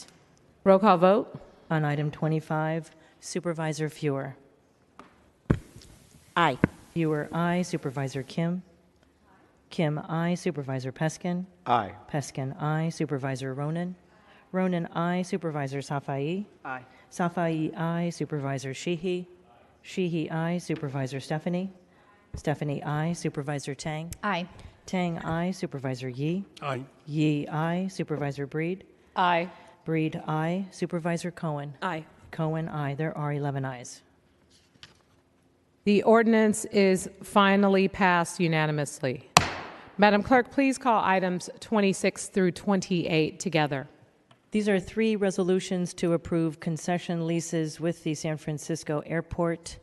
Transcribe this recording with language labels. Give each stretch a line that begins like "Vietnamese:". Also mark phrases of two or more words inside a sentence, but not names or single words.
English: Roll call vote. On item 25, Supervisor Fewer. Aye. Fewer, aye. Supervisor Kim. Kim, aye. Supervisor Peskin. Aye. Peskin, aye. Supervisor Ronan. Ronan, aye. Supervisor Safai. Aye. Safai, aye. Supervisor Sheehy. Sheehy, aye. Supervisor Stephanie. Stephanie, aye. Supervisor Tang. Aye. Tang, aye. Supervisor Yee. Aye. Yee, aye. Supervisor Breed. Aye. Breed, aye. Supervisor Cohen. Aye. Cohen, aye. There are 11 ayes. The ordinance is finally passed unanimously. Madam Clerk, please call items 26 through 28 together. These are 3 resolutions to approve concession leases with the San Francisco Airport.